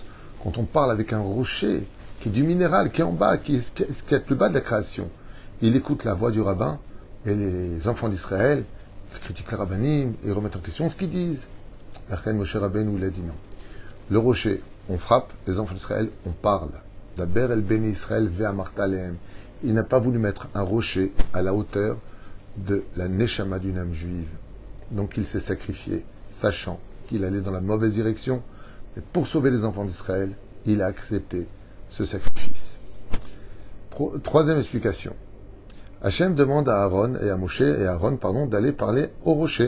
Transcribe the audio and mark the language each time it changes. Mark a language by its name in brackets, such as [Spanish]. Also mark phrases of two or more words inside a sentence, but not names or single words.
[French] Quand on parle avec un rocher qui est du minéral, qui est en bas, qui est plus bas de la création, il écoute la voix du rabbin, et les enfants d'Israël, ils critiquent les rabbinim, et remettent en question ce qu'ils disent. L'arcane Moshe Rabbeinu, il a dit non. Le rocher, on frappe, les enfants d'Israël, on parle. [Hebrew] דבר אל בני ישראל ואמרת אליהם. [French] Il n'a pas voulu mettre un rocher à la hauteur de la neshama d'une âme juive. Donc il s'est sacrifié, sachant qu'il allait dans la mauvaise direction. Mais pour sauver les enfants d'Israël, il a accepté ce sacrifice. Troisième explication. Hachem demande à Aaron et à Moshe et à Aaron, d'aller parler au rocher.